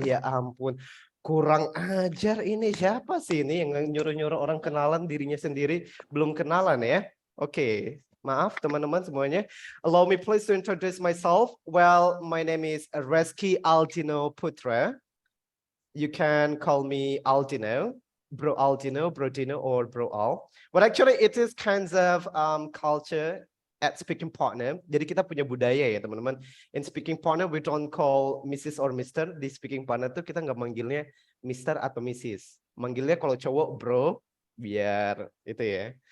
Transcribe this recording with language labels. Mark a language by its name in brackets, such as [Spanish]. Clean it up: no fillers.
[Indonesian] Ya ampun, kurang ajar ini, siapa sih ini yang nyuruh-nyuruh orang kenalan dirinya sendiri belum kenalan ya? Oke. Maaf teman-teman semuanya. [English] Allow me please to introduce myself. Well, my name is Reski Altino Putra. You can call me Altino, Bro Altino, Bro Dino, or Bro Al. But actually it is kinds of culture at Speaking Partner. [Indonesian] Jadi kita punya budaya ya teman-teman. [English] In Speaking Partner we don't call Mrs. or Mr. [Indonesian] Di Speaking Partner tuh kita nggak manggilnya Mr. atau Mrs. Manggilnya kalau cowok Bro, biar itu ya.